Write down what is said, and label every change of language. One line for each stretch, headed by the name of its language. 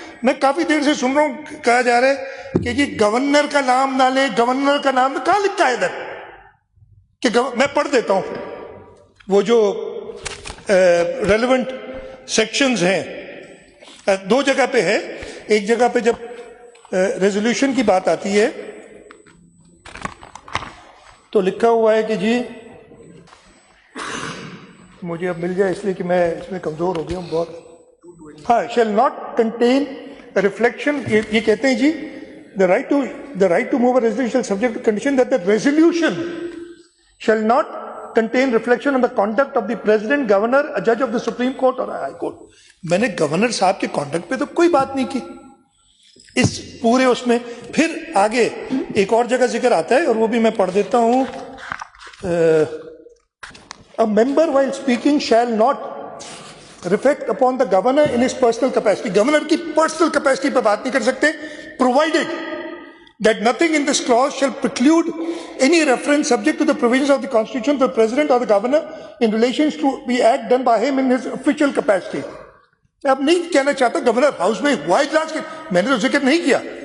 Urdu: میں کافی دیر سے سن رہا ہوں, کہا جا رہا ہے کہ جی گورنر کا نام نہ لیں, گورنر کا نام کہاں لکھا ہے ادھر کہ میں پڑھ دیتا ہوں وہ جو ریلیونٹ سیکشنز ہیں. دو جگہ پہ ہے, ایک جگہ پہ جب ریزولوشن کی بات آتی ہے تو لکھا ہوا ہے کہ جی, مجھے اب مل جائے اس لیے کہ میں اس میں کمزور ہو گیا ہوں بہت.
English: ہاں, shall not contain reflection,
Urdu: یہ کہتے ہیں جی
English: the right to move a resolution shall subject to condition that the resolution shall not contain reflection on the conduct of the president, governor, a judge of the Supreme Court or a high court.
Urdu: میں نے governor صاحب کے conduct پہ تو کوئی بات نہیں کی اس پورے اس میں. پھر آگے ایک اور جگہ ذکر آتا ہے اور وہ بھی میں پڑھ دیتا ہوں.
English: A member while speaking shall not reflect upon the governor in his personal capacity.
Urdu: Governor کی پرسنل کیپیسٹی پہ بات نہیں کر سکتے,
English: provided that nothing in this clause shall preclude any reference subject to the provisions of the Constitution to the President or the Governor in relation to the act done by him in his official capacity.
Urdu: میں اب نہیں کہنا چاہتا governor house میں ہوا اجلاس کے, میں نے تو ذکر نہیں کیا.